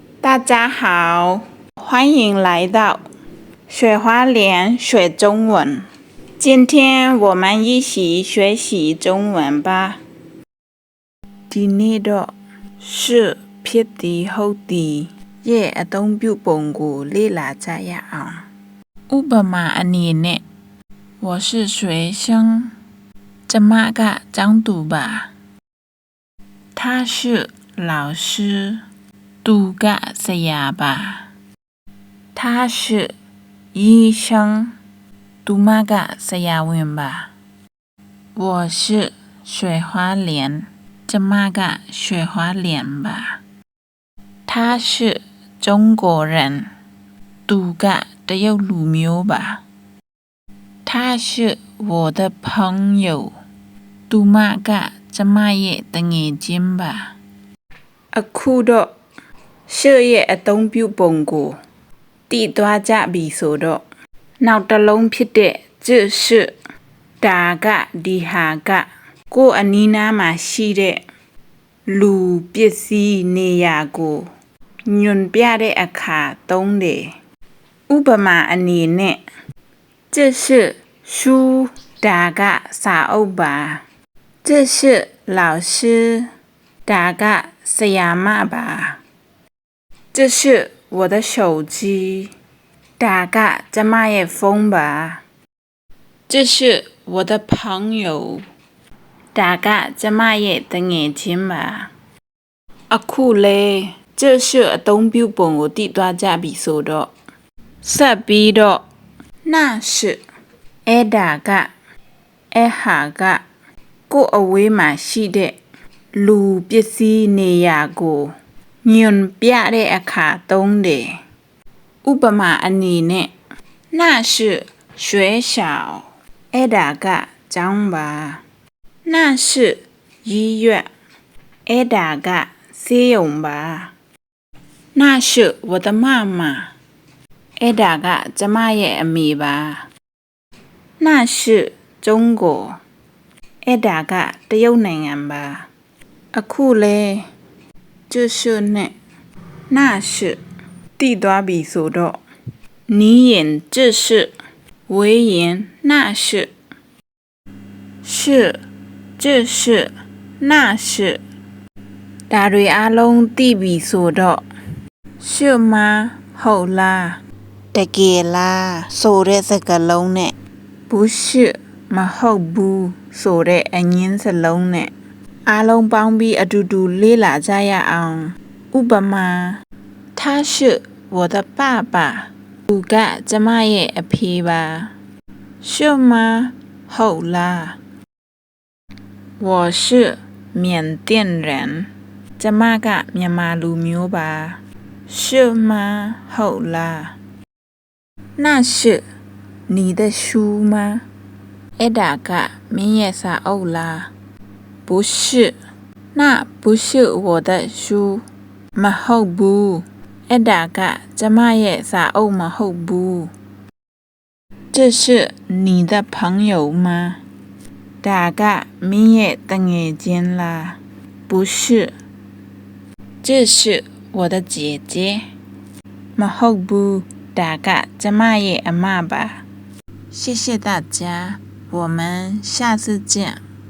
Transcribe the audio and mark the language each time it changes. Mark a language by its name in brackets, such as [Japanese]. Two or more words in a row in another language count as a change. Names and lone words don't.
[Chinese] 大家好，欢迎来到雪花莲学中文。今天我们一起学习中文吧。 [Burmese] ဒီနေ့တော့是ဖြစ်သည်ဟုတ်သည်ရဲ့အသုံးပြုပုံကိုလေ့လာကြရ အောင်။ဥပမာအနေနဲ့ [Chinese] 我是学生， [Burmese] ကျမကကျောင်းသူပါ။ [Chinese] 他是老师， [Burmese] သူကဆရာပါ။ [Chinese] 他是醫生， [Burmese] သူမကဆရာဝန်ပါ။ [Chinese] 我是雪花莲， [Burmese] ကျမက [Chinese] 雪花莲吧。他是中国人， [Burmese] သူကတရုတ်လူမျိုးပါ။ [Chinese] 他是我的朋友， [Burmese] သူမကကျမ ရဲ့တငယ်ချင်းပါ။အခုတော့ရှေ့ရဲ့အသုံးပြုပုံကိုတည်သွားကြ ပြီဆိုတော့နောက်တစ်လုံးဖြစ်တဲ့ [Chinese] 这是 [Burmese] ဒါကဒီဟာကကိုယ်အနီးနားမှာရှိတဲ့လူပစ္စည်းနေရာကိုညွှန်ပြတဲ့အခါသုံးတယ်ဥပမာအနေနဲ့ [Chinese] 这是书 [Burmese] ဒါကစာအုပ်ပါ [Chinese] 这是老师 [Burmese] ဒါကဆရာမပါ [Chinese] 这是我的手机 [Burmese] ဒါကကျမရဲ့ဖုန်းပါ [Chinese] 这是我的朋 [Burmese] 友ဒါကကျမရဲ့တငယ်ချင်းပါအခုလေ [Chinese] 这是 [Burmese] အသုံးပြုပုံကိုတည်သွားကြပြီဆိုတော့ဆက်ပြီးတော့ [Chinese] 那是 [Burmese] အဲ့ဒါကအဲ့ဟာကကိုယ်အဝေးမှာရှိတဲ့လူပစ္စည်းနေရာကိုညွှန်ပြတဲ့အခါသုံးတယ်ဥပ မာအနေနဲ့ [Chinese] 那是学校 [Burmese] အဲ့ဒါကကျောင်းပါ [Chinese] 那是医院 [Burmese] အဲ့ဒါကဆေးရုံပါ [Chinese] 那是我的妈妈 [Burmese] အဲ့ဒါကကျမရဲ့အမေပါ [Chinese] 那是中国 [Burmese] အဲ့ဒါကတရုတ်နိုင်ငံပါအခုလေ [Chinese] 就是 [Burmese] နဲ့ [Chinese] 那是 [Burmese] တည် သွားပြီဆိုတော့နီးရင် [Chinese] 这是 [Burmese] ဝေးရင် [Chinese] 那是是这是那是 [Burmese] ဒါတွေအားလုံးသိပြီဆိုတော့ [Chinese] 是吗 [Burmese] ဟုတ်လားတကယ်လားဆိုတဲ့စကားလုံးနဲ့ [Chinese] 不是 [Burmese] မ ဟုတ်ဘူးဆိုတဲ့အငင်းစလုံးနဲ့အားလုံးပေါင်းပြီးအတူတူလေ့လာကြရအောင်ဥပမာ [Chinese] 他是我的爸爸 [Burmese] သူက ကျမရဲ့အဖေပါ [Chinese] 是吗 [Burmese] ဟုတ်လား [Chinese] 我是缅甸人 [Burmese] ကျမကမြန်မာလူမျိုးပါ [Chinese] 是吗 [Burmese] ဟုတ်လား [Chinese] 那是你的书吗 [Burmese] အဲ့ဒါကမင်းရဲ့စာအုပ်လား [Chinese] 不是那不是我的书 [Burmese] မဟုတ်ဘူးအဲ့ဒါ ကကျမရဲ့စာအုပ်မဟုတ်ဘူး [Chinese] 这是你的朋友吗 [Burmese] ဒါကမင်းရဲ့တငယ်ချင်းလား [Chinese] 不是这是我的姐姐 [Burmese] မဟုတ်ဘူးဒါကကျမရဲ့အမပါ [Chinese] 谢谢大家我们下次见